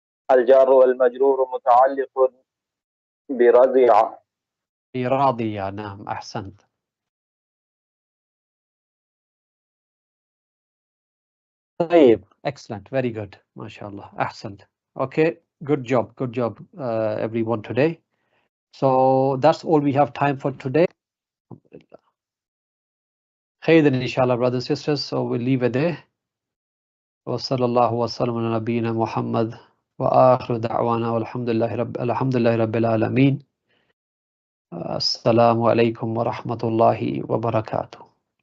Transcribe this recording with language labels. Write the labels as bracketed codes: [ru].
[ar] الجار والمجرور متعلق برضع. راضية. نعم أحسنت. طيب [en] excellent, very good, [ar] ما شاء الله أحسنت. [en] Okay, good job everyone today. So that's all we have time for today. خير inshallah, brothers and sisters, so we'll leave it there. [ar] وصلى الله وسلم على نبينا محمد وآخر دعوانا والحمد لله رب العالمين. السلام عليكم ورحمة الله وبركاته.